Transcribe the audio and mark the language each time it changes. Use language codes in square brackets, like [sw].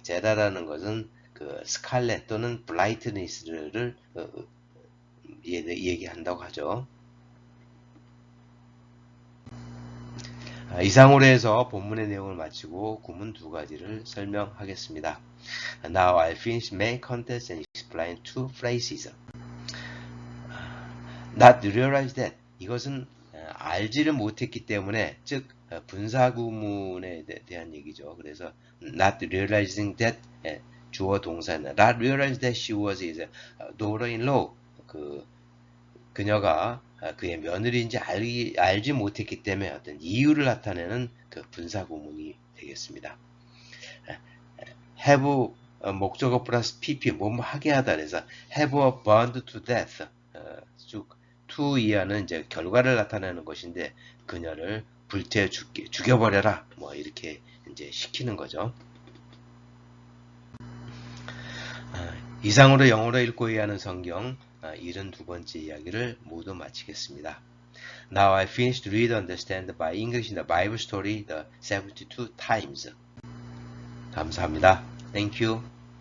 [ko] 제라라는 것은 그 스칼렛 또는 블라이트니스를 얘기한다고 하죠. 이상으로 해서 본문의 내용을 마치고 구문 두 가지를 설명하겠습니다. [en] Now I'll finish main context and explain two phrases. Not realize that, [ko] 이것은 알지를 못했기 때문에, 즉 분사구문에 대한 얘기죠. 그래서 [en] not realizing that, [ko] 주어 동사는 [en] not realize that she was his daughter-in-law, [ko] 그녀가 그의 며느리인지 알지 못했기 때문에 어떤 이유를 나타내는 그 분사구문이 되겠습니다. have 목적어 플러스 pp, 뭐뭐 하게 하다, 그래서 [en] have burned to death, [ko] 즉 to 이하는 이제 결과를 나타내는 것인데 그녀를 불태워 죽여버려라, 뭐 이렇게 이제 시키는 거죠. 이상으로 영어로 읽고 이해하는 성경 72번째 이야기를 모두 마치겠습니다. [en] Now I finished read understand by English in the Bible story the 72 times. [ko] 감사합니다. [en] Thank you.